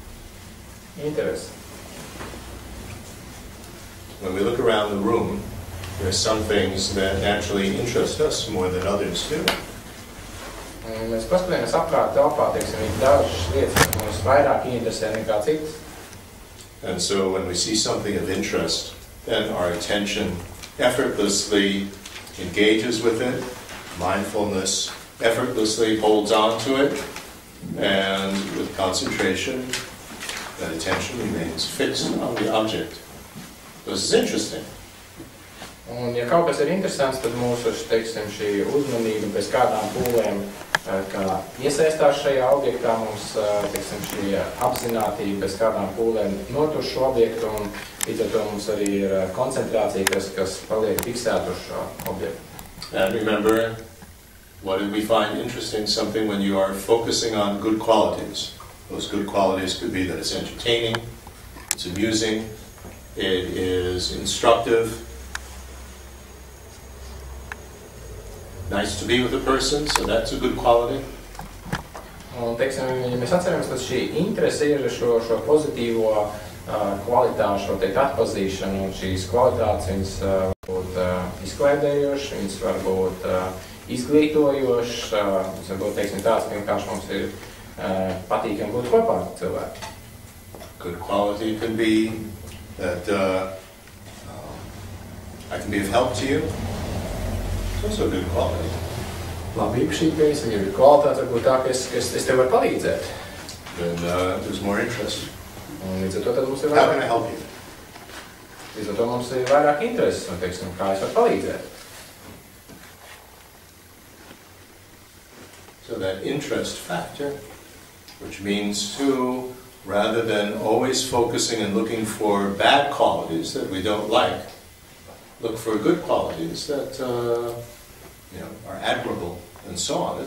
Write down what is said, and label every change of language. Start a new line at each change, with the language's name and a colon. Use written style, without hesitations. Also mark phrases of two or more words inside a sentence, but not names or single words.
English: When we look around the room, there are some things that naturally interest us more than others do.
Latvian: Mēs paskatāmies apkārt telpā, teiksim, ir dažas lietas, kas mums vairāk interesē nekā citas.
English: And so when we see something of interest, then our attention effortlessly engages with it, mindfulness effortlessly holds on to it, and with concentration, that attention remains fixed on the object. This is interesting.
Latvian: Un, ja kaut kas ir interesants, tad mūsu, teiksim, šī uzmanība bez kādām pūlēm, kā iesaistās šajā objektā, mums, teiksim, šī apzinātība bez kādām pūlēm notur šo objektu, un līdz ar to mums arī ir koncentrācija, kas paliek fiksēta uz šo objektu.
English: And remember, what did we find interesting? Something when you are focusing on good qualities. Those good qualities could be that it's entertaining, it's amusing, it is instructive, nice to be with a person, so that's a good quality.
Latvian: Un, teiksim, ja mēs atceramies, tad šī interese ir šo pozitīvo kvalitāšu, šo teikt, atpazīšanu, un šīs kvalitātes viņas var būt izklaidējošas, viņas var būt izglītojošs, varbūt, teiksim, tāds, ka vienkārši mums ir patīkami būt kopā ar cilvēku.
English: Good quality could be that I can be of help to you. It's also a good quality.
Latvian: Labi, īpašība, ja ir kvalitāte, varbūt tā, ka es tev varu palīdzēt.
English: Then there's more interest.
Latvian: Un līdz ar to tad mums ir
English: How can I help you?
Latvian: Līdz ar to mums ir vairāk intereses, un, teiksim, kā es varu palīdzēt.
English: So that interest factor, which means to, rather than always focusing and looking for bad qualities that we don't like, look for good qualities that are admirable and so on.